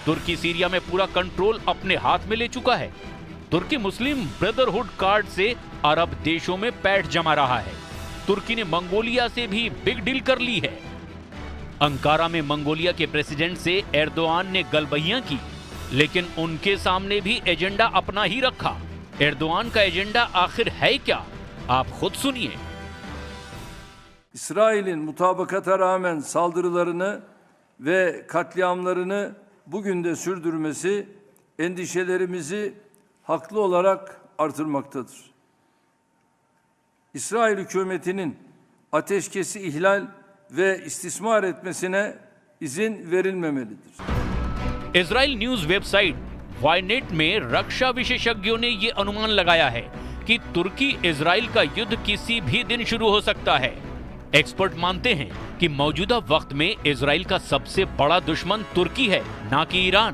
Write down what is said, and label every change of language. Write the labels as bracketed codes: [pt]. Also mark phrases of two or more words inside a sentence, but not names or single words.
[hi] तुर्की सीरिया में पूरा कंट्रोल अपने हाथ में ले चुका है। तुर्की मुस्लिम ब्रदरहुड कार्ड से अरब देशों में पैठ जमा रहा है। तुर्की ने मंगोलिया से भी [en] big deal [hi] कर ली है। अंकारा में मंगोलिया के प्रेसिडेंट से एर्दोआन ने गलबहियां की, लेकिन उनके सामने भी एजेंडा अपना ही रखा। एर्दोआन का एजेंडा आखिर है क्या, आप खुद सुनिए। [tr] İsrail'in mutabakata rağmen saldırılarını ve katliamlarını bugün de sürdürmesi endişelerimizi haklı olarak artırmaktadır. İsrail hükümetinin ateşkesi ihlal ve istismar etmesine izin verilmemelidir. [hi] इजराइल न्यूज वेबसाइट वाइनेट में रक्षा विशेषज्ञों ने ये अनुमान लगाया है कि तुर्की इजराइल का युद्ध किसी भी दिन शुरू हो सकता है। एक्सपर्ट मानते हैं कि मौजूदा वक्त में इजराइल का सबसे बड़ा दुश्मन तुर्की है, ना कि ईरान।